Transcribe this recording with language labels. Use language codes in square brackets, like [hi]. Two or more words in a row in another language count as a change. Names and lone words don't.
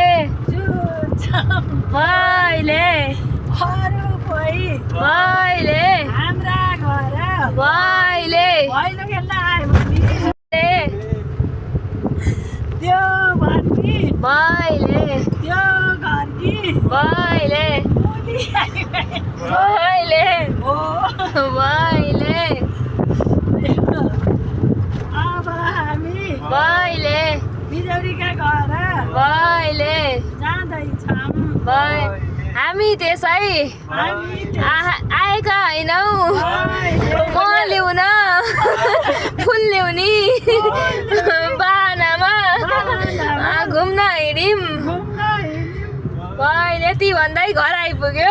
[ne] जुन्छौँ बहिले अरू कोही बहिले हाम्रा घर बहिले भैलो खेल्न आयो भने त्यो भन्ने बहिले त्यो घरकी बहिले बोली बहिले हो बहिले अब हामी बहिले बिजौरीका घर बहिले जाँदैछौँ हामी त्यसै हामी आएका होइनौ म ल्याउन फुल ल्याउने बानामा घुम्न हिँड्यौँ बहिले यति भन्दै घर आइपुग्यो।